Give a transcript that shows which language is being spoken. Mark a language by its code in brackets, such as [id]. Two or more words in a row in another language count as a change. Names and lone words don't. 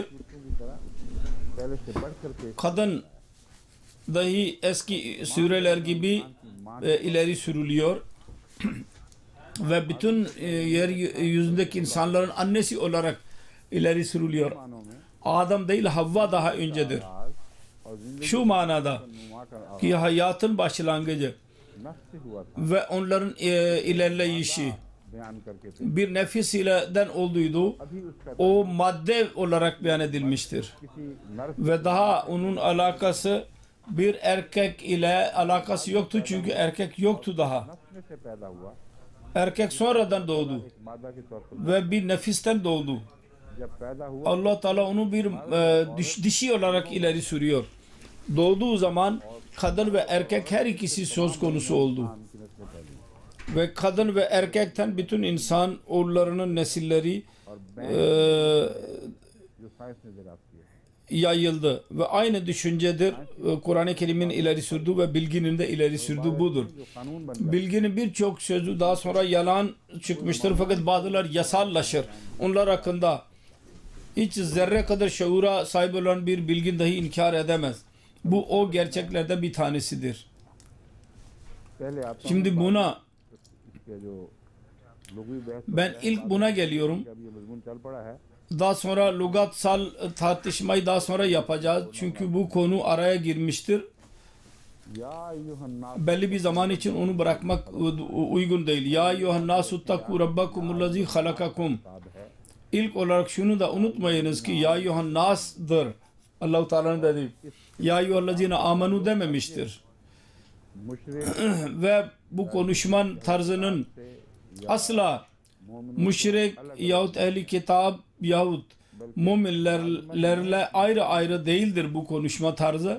[ur] دوسروں کی طرح پہلے سے بڑھ کرکے [tr] Kadın dahi eski sureler gibi ileri sürülüyor. Ve bütün yeryüzündeki insanların annesi olarak ileri sürülüyor. [ur] معنوں میں [tr] Adam değil Havva daha öncedir. [ur] آج اور زندگی [tr] Şu manada [ur] نما کا [tr] ki hayatın başlangıcı [ur] نفس سے ہوا تھا [tr] ve onların ilerleyişi [ur] بیان کرکے تھے [tr] bir nefis ileden olduğuydu. [ur] ابھی اس کا [tr] O madde olarak beyan edilmiştir. [ur] کسی نر [tr] Ve daha onun alakası bir erkek ile alakası yoktu çünkü erkek yoktu daha. [ur] نفس میں سے پیدا ہوا [tr] Erkek sonradan doğdu [ur] ایک مادہ کے طور پر [tr] ve bir nefisten doğdu. [ur] جب پیدا ہوا [tr] Allah Teala onu bir dişi olarak ileri sürüyor. Doğduğu zaman kadın ve erkek her ikisi söz konusu oldu. [ur] ان کی نسلیں پیدا ہوئی [tr] Ve kadın ve erkekten bütün insan oğullarının nesilleri [ur] اور جو سائنس نے دراز کیا [tr] yayıldı. Ve aynı düşüncedir Kur'an-ı Kerim'in ileri sürdüğü ve bilginin de ileri sürdüğü budur. [ur] جو قانون بن گیا [tr] Bilginin birçok sözü daha sonra yalan çıkmıştır fakat bazıları yasallaşır. Onlar hakkında hiç zerre kadar şuura sahip olan bir bilgin dahi inkar edemez. Bu o gerçeklerden bir tanesidir. [ur] پہلے آتا ہوں [tr] Şimdi buna [ur] اس کے جو لغوی بحث [tr] ben ilk buna geliyorum. [ur] کا بھی یہ مضمون چل پڑا ہے [tr] Daha sonra lügatsal tartışmayı daha sonra yapacağız. Çünkü bu konu araya girmiştir. [ar] يا أيها الناس [tr] Belli bir zaman için onu bırakmak uygun değil. [ar] يا أيها الناس ربكم خلقكم. [ur] صاد ہے [tr] İlk olarak şunu da unutmayınız ki ya eyyuhannas'dır. Allah-u Teala'nın dediği. [ar] يا أيها الذين آمنوا [tr] dememiştir. [ur] मुशरिक [tr] Ve bu konuşman tarzının [ur] से [tr] asla [ur] मोमिन [tr] müşrik yahut ehli kitap yahut müminlerle ayrı ayrı değildir bu konuşma tarzı.